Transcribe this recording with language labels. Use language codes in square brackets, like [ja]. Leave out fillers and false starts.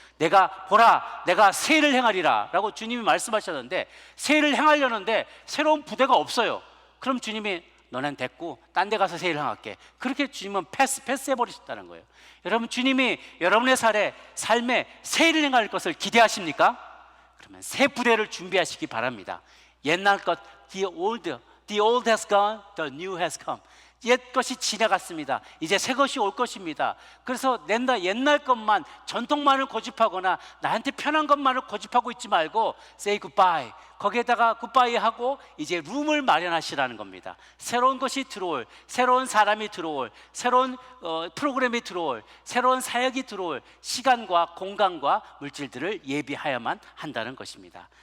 [ko] 내가 새 일을 행하리라 라고 주님이 말씀하셨는데, 새 일을 행하려는데 새로운 부대가 없어요. 그럼 주님이 너넨 됐고 딴 데 가서 새 일을 행할게, 그렇게 주님은 패스해버리셨다는 거예요. 여러분, 주님이 여러분의 삶에 새 일을 행할 것을 기대하십니까? 그러면 새 부대를 준비하시기 바랍니다. 옛날 것, [en] the old has gone, the new has come. [ko] 옛 것이 지나갔습니다. 이제 새 것이 올 것입니다. 그래서 옛날 것만, 전통만을 고집하거나 나한테 편한 것만을 고집하고 있지 말고 [en] say goodbye, [ko] 거기에다가 goodbye 하고 이제 룸을 마련하시라는 겁니다. 새로운 것이 들어올, 새로운 사람이 들어올, 새로운 프로그램이 들어올, 새로운 사역이 들어올 시간과 공간과 물질들을 예비하여야만 한다는 것입니다.